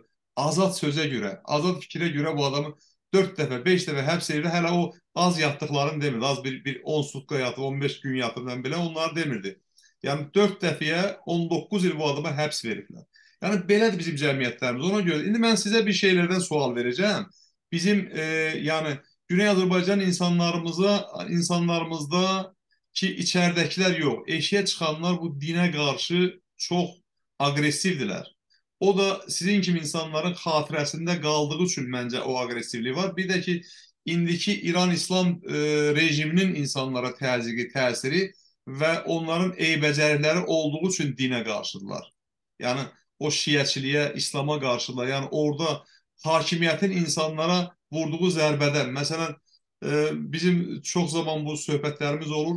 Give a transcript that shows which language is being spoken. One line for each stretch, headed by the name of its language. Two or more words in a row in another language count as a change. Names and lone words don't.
Azerbaijani: Azad sözə görə, azad fikrə görə bu adamı 4 dəfə, 5 dəfə həbs ediblər. Hələ o az yatdıqlarını demirdi. Az bir 10 sutka yatıb, 15 gün yatıb, belə onları demirdi. Yəni 4 dəfəyə 19 il bu adama həbs veriblər. Yəni belədir bizim cəmiyyətlərimiz. Ona görə indi mən sizə bir şeylərdən sual verəcəm.
Turkish: Bizim yani Güney Azerbaycan insanlarımızda ki içeridəkiler yok.
Azerbaijani: Eşiyə çıxanlar
Turkish: bu dine karşı çok agresivdiler.
Azerbaijani: O da sizin kimi insanların xatirəsində qaldığı üçün məncə o agresivliyi var. Bir də ki indiki İran İslam rejiminin insanlara təzyiqi, təsiri və onların eybəcərlikləri olduğu üçün dinə qarşıdırlar. Yani o şiəçiliyə, İslama qarşıdırlar. Yani orada hakimiyyətin insanlara vurduğu zərbədən, məsələn, bizim çox zaman bu söhbətlərimiz olur.